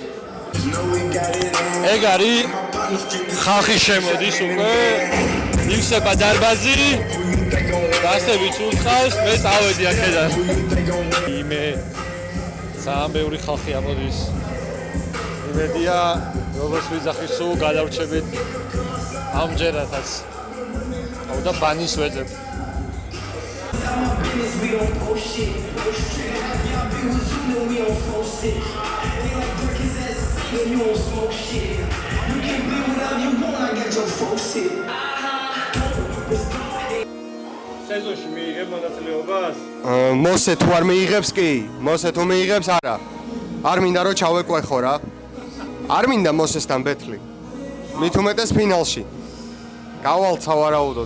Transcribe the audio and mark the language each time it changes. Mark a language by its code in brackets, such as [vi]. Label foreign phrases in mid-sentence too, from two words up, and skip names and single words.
[ka] ეგ არის ხალხი შემოდის უკვე ივსება დარბაზი გასებით უცხავს მე წავედი აქედან იმე ძალიან ბევრი ხალხი ამოდის იმედია როგორც ვიძახი სულ გადავრჩებით ამჯერადაც აუ და ბანის ვეძებ [en] You won't smoke shit. You can be whatever you want, I get your folks hit. [ka] სეზონში მიიღებ მონაწილეობას? მოსე თუ არ მიიღებს კი? მოსე თუ მიიღებს არა. არ მინდა რომ ჩავეკვეხო რა. არ მინდა მოსესთან ბეთლი. მით უმეტეს ფინალში. გავალთ სავარაუდოდ.